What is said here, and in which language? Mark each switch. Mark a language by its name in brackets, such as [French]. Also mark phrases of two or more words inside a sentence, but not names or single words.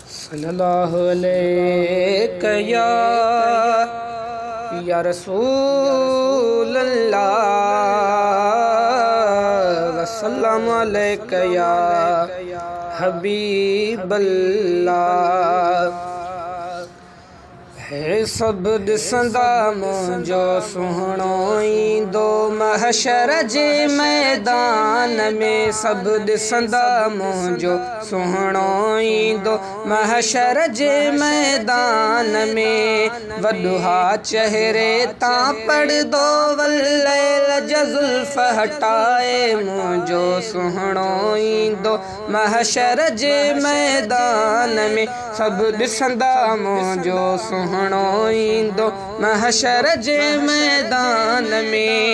[Arabic] صلی اللہ علیہ یا، یا رسول اللہ، وسلم علیک یا حبیب اللہ۔ [Sindhi] ہے سب ڏسندا منهنجو سهڻو ايندو محشر جي ميدان ۾، سڀ ڏسندا منهنجو سهڻو ايندو محشر جي ميدان ۾۔ وڏها چهري تان پردو والليل جا زلف هٽائي منهنجو سهڻو ايندو محشر جي ميدان ۾، سڀ ڏسندا منهنجو سهڻو ايندو محشر جي ميدان ۾۔